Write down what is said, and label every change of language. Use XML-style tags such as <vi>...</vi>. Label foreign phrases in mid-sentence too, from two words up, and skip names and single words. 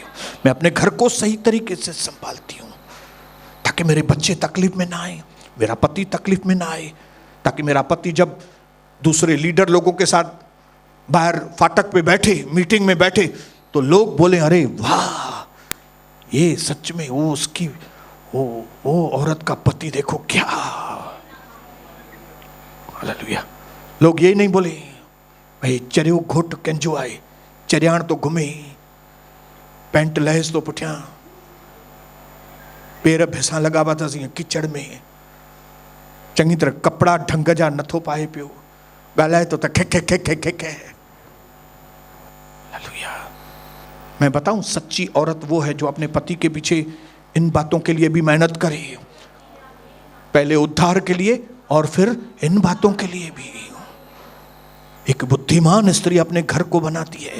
<hi>मैं अपने घर को सही तरीके से संभालती हूँ, ताकि मेरे बच्चे तकलीफ में ना आए, मेरा पति तकलीफ में ना आए, ताकि मेरा पति जब दूसरे लीडर लोगों के साथ बाहर फाटक पे बैठे, मीटिंग में बैठे, तो लोग बोले, अरे वाह, ये सच में वो उसकी वो औरत का पति देखो क्या।</hi> <sd>हालेलुया।</sd> <hi>लोग ये नहीं बोले,</hi> <sd>भाई चरियो घोट कंजो आए, चरियाण तो घुमे, पेंट लहेस तो पुठिया, पेर भैसा लगावा था किचड़ में, चंगी तरह कपड़ा ढंग जा नथो पाए पियो, गालाए तो खे खे खे खे खे खे।</sd> <hi>हालेलुया। मैं बताऊं, सच्ची औरत वो है जो अपने पति के पीछे इन बातों के लिए भी मेहनत करे, पहले उद्धार के लिए और फिर इन बातों के लिए भी। एक बुद्धिमान स्त्री अपने घर को बनाती है।</hi>